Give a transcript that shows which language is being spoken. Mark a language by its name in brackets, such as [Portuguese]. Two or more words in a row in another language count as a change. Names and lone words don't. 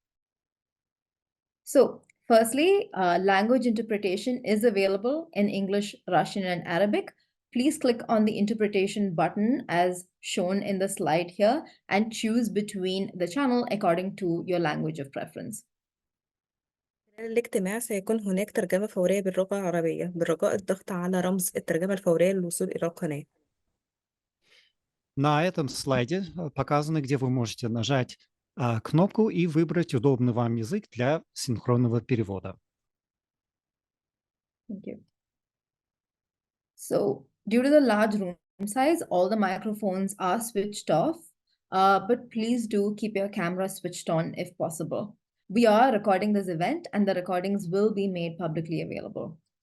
[English] So, firstly, language interpretation is available in English, Russian, and Arabic. Please click on the interpretation button as shown in the slide here and choose between the channel according to your language of preference. [Arabic] خلال الاجتماع سيكون هناك ترجمة فورية باللغة العربية برجاء الضغط على رمز الترجمة الفورية للوصول إلى القناة. [Russian] На этом слайде показано, где вы можете нажать кнопку и выбрать удобный вам язык для синхронного перевода. [English] Thank you. So, due to the large room size, all the microphones are switched off, but please do keep your camera switched on if possible. We are recording this event and the recordings will be made publicly available.